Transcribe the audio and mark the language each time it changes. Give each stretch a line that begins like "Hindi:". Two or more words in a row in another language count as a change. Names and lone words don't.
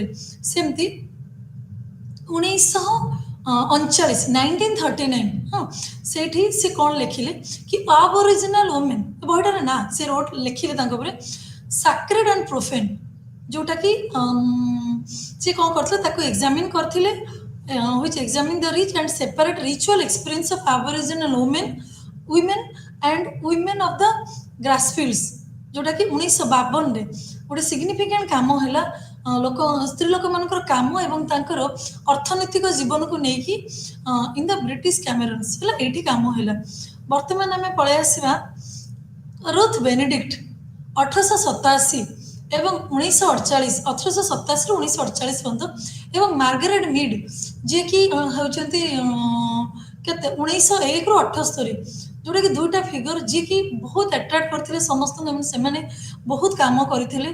Odia: ସେମିତି 1939 ହଁ, ସେଇଠି ସେ କ'ଣ ଲେଖିଲେ କି
English: aboriginal women,
Odia: ବହିଟାର ନାଁ ସେ ଲେଖିଲେ ତାଙ୍କ ଉପରେ ସାକ୍ରେଡ୍ ଆଣ୍ଡ ପ୍ରୋଫେନ୍, ଯେଉଁଟାକି ସେ କ'ଣ କରିଥିଲେ, ତାକୁ ଏକ୍ଜାମିନ୍ କରିଥିଲେ,
English: which examine the rich and separate ritual experience of aboriginal women and women of the grassfields,
Odia: ଯେଉଁଟାକି 1952ରେ ଗୋଟେ ସିଗ୍ନିଫିକାଣ୍ଟ କାମ ହେଲା ସ୍ତ୍ରୀ ଲୋକମାନଙ୍କର କାମ ଏବଂ ତାଙ୍କର ଅର୍ଥନୈତିକ ଜୀବନକୁ ନେଇକି
English: in the British Cameroons
Odia: ହେଲା, ଏଇଠି କାମ ହେଲା। ବର୍ତ୍ତମାନ ଆମେ ପଳେଇ ଆସିବା ରୁଥ୍ ବେନେଡିକ୍ଟ 1887 ଏବଂ 1948, 1887ରୁ 1948 ପର୍ଯ୍ୟନ୍ତ, ଏବଂ ମାର୍ଗାରେଟ୍ ମିଡ୍ ଯିଏକି ହେଉଛନ୍ତି କେତେ 1901ରୁ 78, ଯେଉଁଟାକି ଦୁଇଟା ଫିଗର ଯିଏକି ବହୁତ ଆଟ୍ରାକ୍ଟ କରିଥିଲେ ସମସ୍ତଙ୍କୁ ଏବଂ ସେମାନେ ବହୁତ କାମ କରିଥିଲେ।